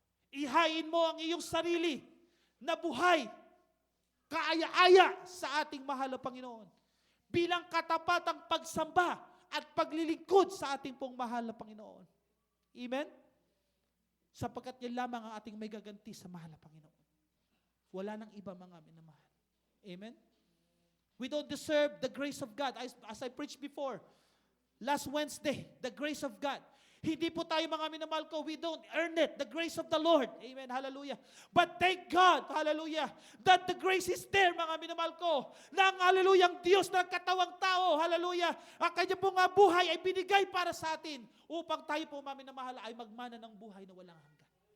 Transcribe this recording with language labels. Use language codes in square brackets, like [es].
[tl] Ihain mo ang iyong sarili na buhay, kaaya-aya sa ating mahal na Panginoon, bilang katapatang pagsamba at paglilingkod sa ating pong mahal na Panginoon. Amen? Sapagkat yan lamang ang ating may gaganti sa mahal na Panginoon. Wala nang iba, mga minamahal. Amen? [en] We don't deserve the grace of God. As I preached before, last Wednesday, the grace of God. [tl] Hindi po tayo, mga minamahal ko, [en] we don't earn it, the grace of the Lord. Amen, hallelujah. But thank God, hallelujah, that the grace is there, [tl] mga minamahal ko, na ang hallelujah, ang Diyos na katawang tao, hallelujah, ang kanya pong buhay ay binigay para sa atin upang tayo po, mga minamahal, ay magmana ng buhay na walang hanggan.